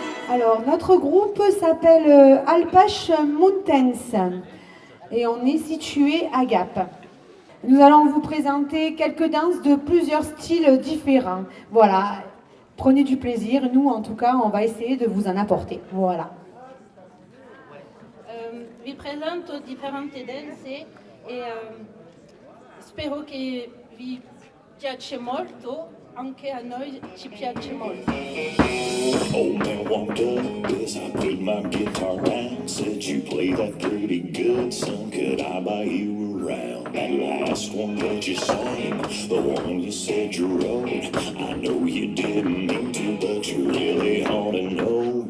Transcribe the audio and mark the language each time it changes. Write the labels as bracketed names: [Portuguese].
[French] Alors, notre groupe s'appelle Alpach Mountains. et on est situé à Gap. Nous allons vous présenter quelques danses de plusieurs styles différents. Voilà, prenez du plaisir. Nous, en tout cas, on va essayer de vous en apporter. Voilà. [Italian] Vi presento differenti danze e spero che vi piace molto, anche a noi ci piace molto. [English] Old man walked up as I put my guitar down. Said you play that pretty good, son, could I buy you around? That last one that you sang, the one you said you wrote, I know you didn't mean to, but you really ought to know.